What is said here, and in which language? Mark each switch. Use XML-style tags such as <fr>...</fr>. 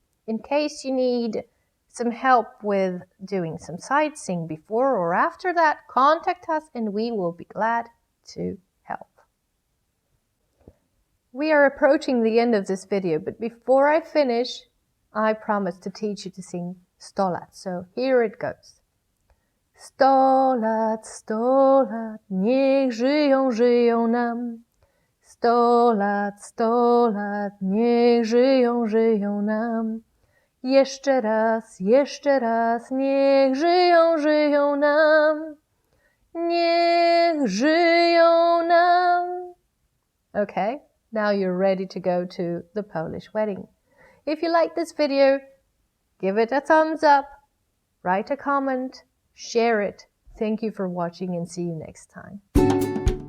<en>In case you need some help with doing some sightseeing before or after that, contact us and we will be glad to help. We are approaching the end of this video, but before I finish, I promise to teach you to sing 100 lat. So here it goes.</en> <pl>100 lat, 100 lat, niech żyją, żyją nam. 100 lat, 100 lat, niech żyją, żyją nam. Jeszcze raz, niech żyją, żyją nam. Niech żyją nam.</pl> <en>Okay, now you're ready to go to the Polish wedding. If you like this video, give it a thumbs up, write a comment, share it. Thank you for watching and see you next time.</en>